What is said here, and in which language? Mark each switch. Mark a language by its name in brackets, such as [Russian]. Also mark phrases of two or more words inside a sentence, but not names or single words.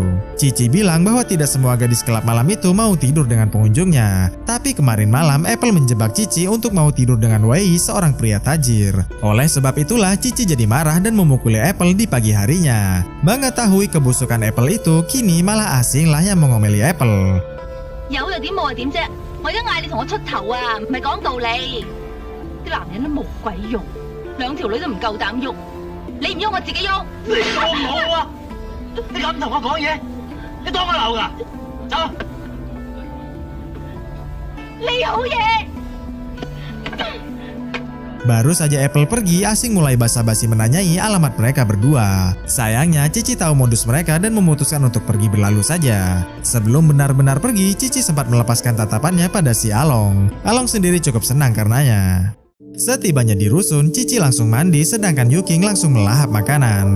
[Indonesian] Cici bilang bahwa tidak semua gadis kelab malam itu mau tidur dengan pengunjungnya. Tapi kemarin malam Apple menjebak Cici untuk mau tidur dengan Wei, seorang pria tajir. Oleh sebab itulah Cici jadi marah dan memukuli Apple di pagi harinya. Mengetahui kebusukan Apple itu, kini malah Asing lah yang mengomeli Apple. [Cantonese] 有又點冇又點啫？我而家嗌你同我出頭啊，唔係講道理。啲男人都冇鬼用，兩條女都唔夠膽喐，你唔喐我自己喐。你當我啊？你咁同我講嘢，你當我流㗎？走！你好嘢！ [Indonesian] Baru saja Apple pergi, Asing mulai basa-basi menanyai alamat mereka berdua. Sayangnya Cici tahu modus mereka dan memutuskan untuk pergi berlalu saja. Sebelum benar-benar pergi, Cici sempat melepaskan tatapannya pada si Along. Along sendiri cukup senang karenanya. Setibanya di rusun, Cici langsung mandi sedangkan Yuking langsung melahap makanan.